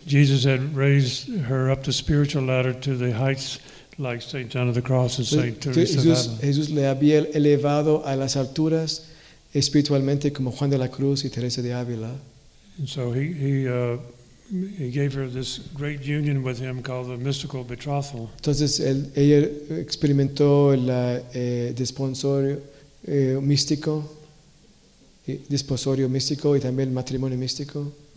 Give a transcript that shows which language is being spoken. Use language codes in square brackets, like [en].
[en] Jesus had raised her up the spiritual ladder to the heights like St. John of the Cross and St. Teresa. [es] Jesús le había elevado a las alturas espiritualmente como Juan de la Cruz y Teresa de Ávila. [en] And so he gave her this great union with him called the mystical betrothal. [es] Entonces ella experimentó el desposorio místico. Desposorio místico y también matrimonio místico.